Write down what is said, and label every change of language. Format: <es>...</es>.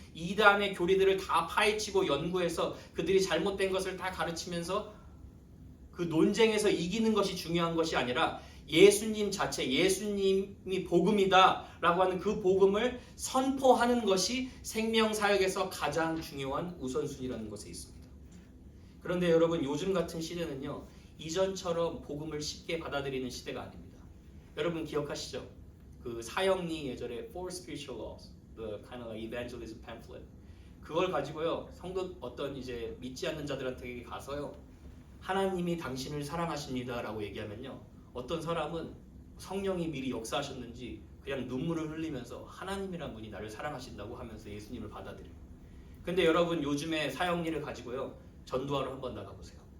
<ko>이단의 교리들을 다 파헤치고 연구해서 그들이 잘못된 것을 다 가르치면서 그 논쟁에서 이기는 것이 중요한 것이 아니라 예수님 자체, 예수님이 복음이다 라고 하는 그 복음을 선포하는 것이 생명사역에서 가장 중요한 우선순위라는 것에 있습니다. 그런데 여러분 요즘 같은 시대는요. 이전처럼 복음을 쉽게 받아들이는 시대가 아닙니다. 여러분 기억하시죠? 그 사형리 예전에</ko> <en>Four Spiritual Laws, the kind of like evangelism pamphlet.</en> <ko>그걸 가지고요. 성도 어떤 이제 믿지 않는 자들한테 가서요. 하나님이 당신을 사랑하십니다 라고 얘기하면요. 어떤 사람은 성령이 미리 역사하셨는지 그냥 눈물을 흘리면서 하나님이란 분이 나를 사랑하신다고 하면서 예수님을 받아들여요. 근데 여러분 요즘에 사형리를 가지고요. 전도하러 한번 나가보세요.</ko>